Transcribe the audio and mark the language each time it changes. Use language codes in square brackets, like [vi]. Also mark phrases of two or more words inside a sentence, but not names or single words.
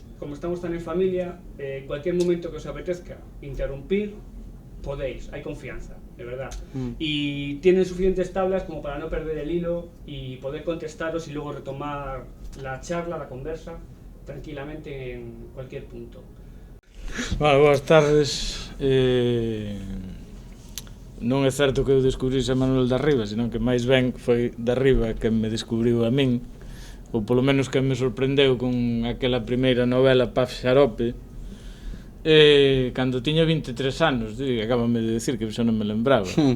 [es] Como estamos tan en familia, en cualquier momento que os apetezca interrumpir, podéis, hay confianza, de verdad. Y tienen suficientes tablas como para no perder el hilo y poder contestaros y luego retomar la charla, la conversa, tranquilamente en cualquier punto. Bueno, [gl] boas tardes. Non é certo que eu descubrise a Manuel Darriba, senón que máis ben foi Darriba que me descubriu a min, ou polo menos que me sorprendeu con aquela primeira novela Paz Xarope, cando tiña 23 anos, acábame de decir que xa non me lembraba.